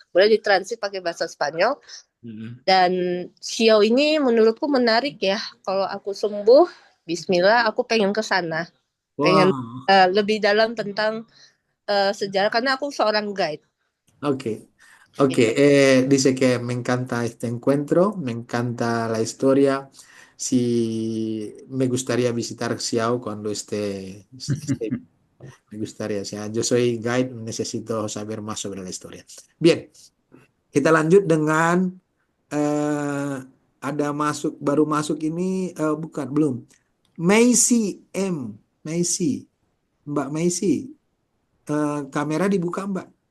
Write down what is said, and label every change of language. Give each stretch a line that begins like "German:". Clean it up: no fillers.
Indonesian: Boleh ditranslate pakai bahasa Spanyol. Dan Sio ini menurutku menarik ya. Kalau aku sembuh, Bismillah, aku pengen ke sana. Pengen Wow. lebih dalam tentang sejarah karena aku seorang guide. Ok. Ok, Gitu.
Spanish: dice que me encanta este encuentro, me encanta la historia. Si me gustaría visitar Xiao cuando esté, me gustaría. O sea, yo soy guide, necesito saber más sobre la historia.
Indonesian: Bien, kita lanjut dengan eh, ada baru masuk ini bukan belum. Macy M, Macy, Mbak Macy, kamera dibuka Mbak.